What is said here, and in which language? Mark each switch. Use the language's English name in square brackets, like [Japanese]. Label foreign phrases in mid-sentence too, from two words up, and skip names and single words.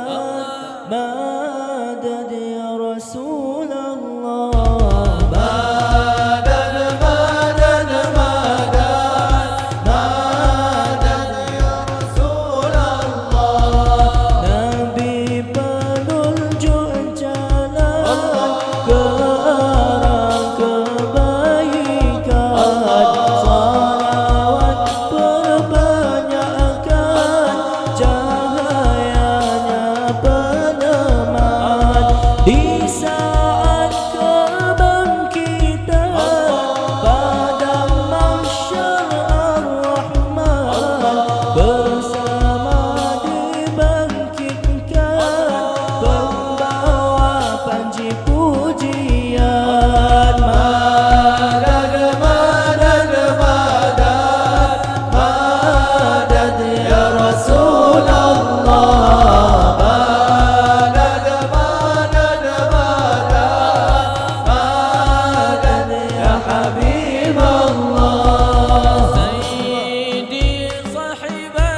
[Arabic] مدد يا رسول الله مدد مدد مدد مدد يا رسول الله Nabi [Malay] penunjuk jalan ke arah kebaikan salawat perbanyakkan cahayanya peneman di saat kebangkitan pada mahsyar ar-Rahman bersama dibangkitkan pembawa panji pujian [Arabic] مدد مدد مدد مدد يا رسول الله مدد مدد مدد مدد يا حبيب الله سيدي صاحب